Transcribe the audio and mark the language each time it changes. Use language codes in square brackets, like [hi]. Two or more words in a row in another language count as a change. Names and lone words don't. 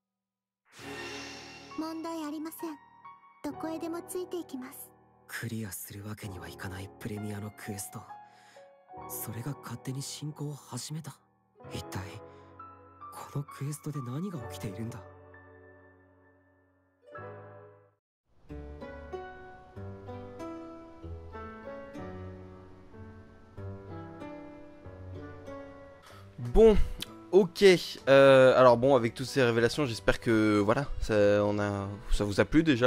[ja] 問題ありません。どこへでもついていきます。クリアするわけにはいかないプレミアのクエスト、それが勝手に進行を始めた。一体このクエストで何が起きているんだ。 [fr] Bon, ok. Alors bon, avec toutes ces révélations, j'espère que voilà, ça vous a plu déjà.